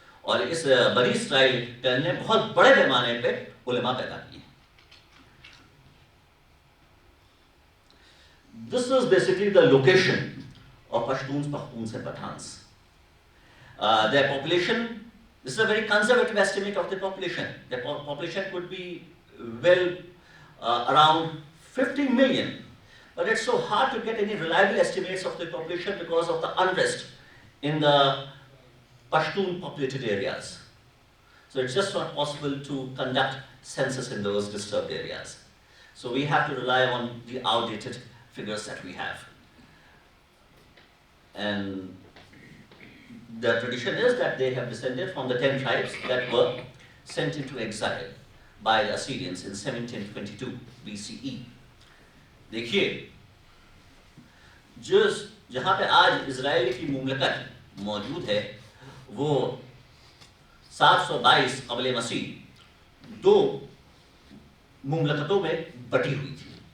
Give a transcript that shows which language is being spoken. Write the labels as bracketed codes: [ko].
[ur] اور اس بنی اسرائیل کلین نے بہت بڑے پیمانے پہ علماء پیدا کیے. [en] This is basically the location of Pashtuns, Pakhtuns and Pathans. Their population, this is a very conservative estimate of the population. Their population could be well around 50 million. But it's so hard to get any reliable estimates of the population because of the unrest in the Pashtun populated areas. So it's just not possible to conduct census in those disturbed areas. So we have to rely on the outdated figures that we have. And the tradition is that they have descended from the 10 tribes that were sent into exile by the Assyrians in 1722 BCE. [ur] دیکھیے جہاں پہ آج اسرائیل کی مملکت موجود ہے وہ 722 قبل مسیح 2 مملکتوں میں بٹی ہوئی تھی.